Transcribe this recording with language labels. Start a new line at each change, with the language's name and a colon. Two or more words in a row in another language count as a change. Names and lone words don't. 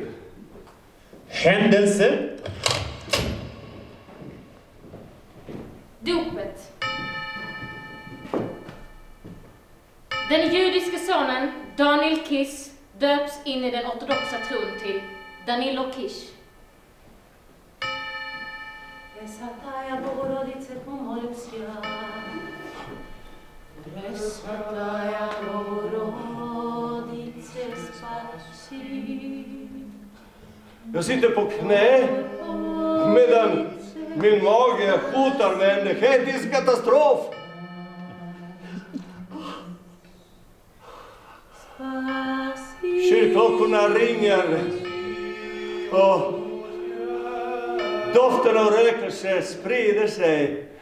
Swedish: Händelse. Dopet. Den judiske sonen Daniel Kish döps in i den ortodoxa tron till Danilo Kish.
Church Slavic: Presvятая Богородице, помолимся. Пресвятая Богородице, спаси.
Swedish: Jag sitter på knä medan min mage hotar med en etisk katastrof. Kyrkklockorna ringer och doften av rökelse sprider sig.